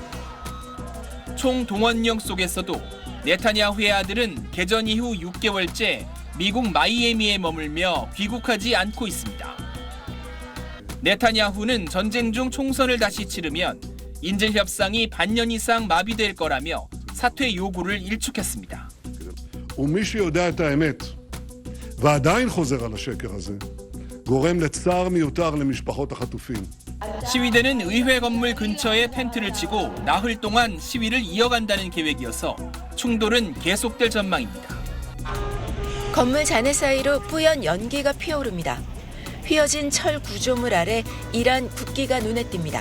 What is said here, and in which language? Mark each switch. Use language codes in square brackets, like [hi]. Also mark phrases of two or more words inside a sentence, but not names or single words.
[ko] 총동원령 속에서도 네타냐후의 아들은 개전 이후 6개월째 미국 마이애미에 머물며 귀국하지 않고 있습니다. 네타냐후는 전쟁 중 총선을 다시 치르면 인질 협상이 반년 이상 마비될 거라며 사퇴 요구를 일축했습니다. [he] ומי שיודע את האמת ועדיין חוזר על השקר הזה גורם לצער מיותר למשפחות החטופים. [ko] 시위대는 의회 건물 근처에 텐트를 치고 나흘 동안 시위를 이어간다는 계획이어서 충돌은 계속될 전망입니다. 건물 잔해 사이로 뿌연 연기가 피어오릅니다. 휘어진 철 구조물 아래 이란 국기가 눈에 띕니다.